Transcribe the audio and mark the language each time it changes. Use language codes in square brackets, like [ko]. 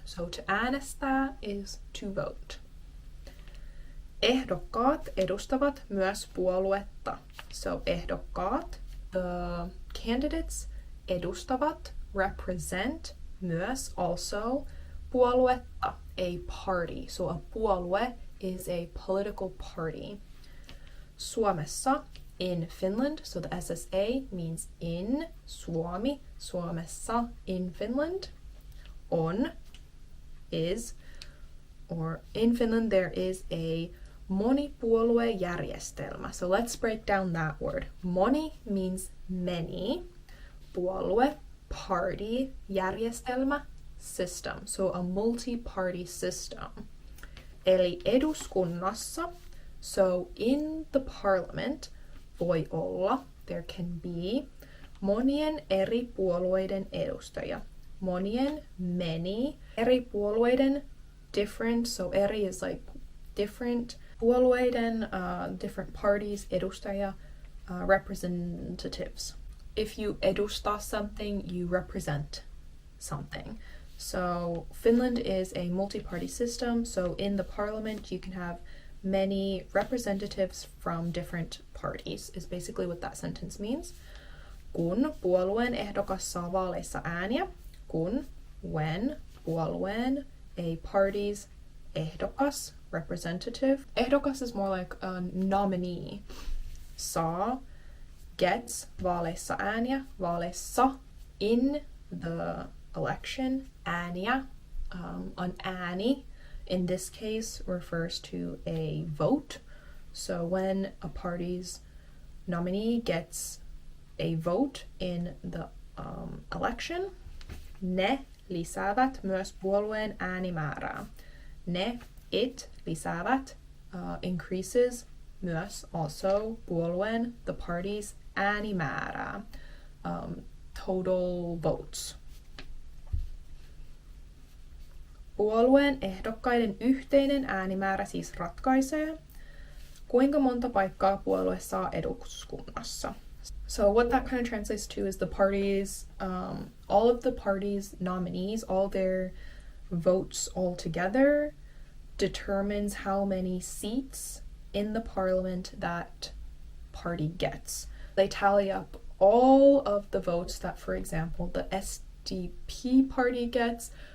[en] So to äänestää is to vote. [fi] Ehdokkaat edustavat myös puoluetta. So ehdokkaat, [en] the candidates, [fi] edustavat, [en] represent, [fi] myös, also, puoluetta, [en] a party. So a puolue is a political party. [fi] Suomessa, [en] in Finland, so the SSA means in, [fi] Suomi, Suomessa, [en] in Finland, on, is, or in Finland there is a monipuoluejärjestelmä. So let's break down that word. Moni means many, puolue, party, järjestelmä, system. So a multi-party system. [fi] Eli eduskunnassa, [en] so in the parliament, [fi] voi olla, [en] there can be, [fi] monien eri puolueiden edustajia. [en] Monien, many, eri puolueiden, different, so eri is like different, puolueiden, different parties, edustajia, representatives. If you edusta something, you represent something. So Finland is a multi-party system, so in the parliament you can have many representatives from different parties, is basically what that sentence means. [fi] Kun puolueen ehdokas saa vaaleissa ääniä, kun, [en] when, [fi] puolueen, [en] a party's [fi] ehdokas, [en] representative. Ehdokas is more like a nominee. Saa, gets, vaaleissa ääniä, vaaleissa, in the election, ääniä, an ääni, in this case, refers to a vote. So when a party's nominee gets a vote in the election, [fi] ne lisäävät myös puolueen äänimäärää. [en] Ne, it, lisäävät, increases myös also puolueen, the party's äänimäärää, total votes. [fi] Puolueen ehdokkaiden yhteinen äänimäärä siis ratkaisee, kuinka monta paikkaa puolue saa eduskunnassa. [en] So what that kind of translates to is the parties, all of the parties' nominees, all their votes altogether determines how many seats in the parliament that party gets. They tally up all of the votes that, for example, the SDP party gets.